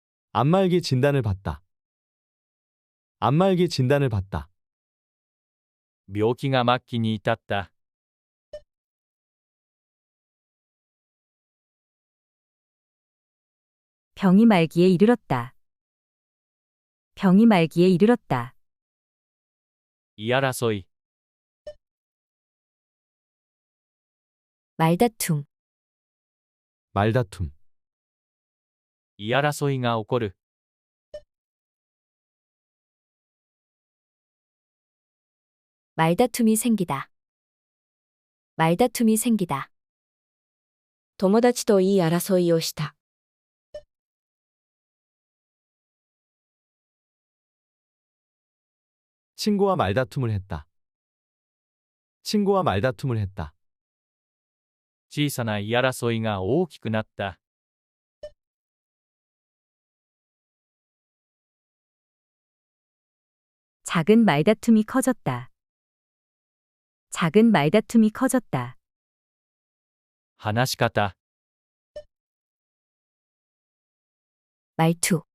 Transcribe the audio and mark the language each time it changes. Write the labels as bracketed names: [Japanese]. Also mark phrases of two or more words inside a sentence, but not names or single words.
[Korean] 안말기 진단을 받다. 안말기 진단을 받다. [Japanese] 病気が末期に至った。 [Korean] 병이 말기에 이르렀다. 병이 말기에 이르렀다. [Japanese] 言い争い、 [Korean] 말다툼, 말다툼. [Japanese] 言い争いが起こる。 [Korean] 말다툼이 생기다. 말다툼이 생기다. [Japanese] 友達と言い争いをした。 [Korean] 친구와 말다툼을 했다. 친구와 말다툼을 했다. [Japanese] 小さな言い争いが大きくなった。 [Korean] 작은 말다툼이 커졌다. 작은 말다툼이 커졌다. [Japanese] 話し方、 [Korean] 말투,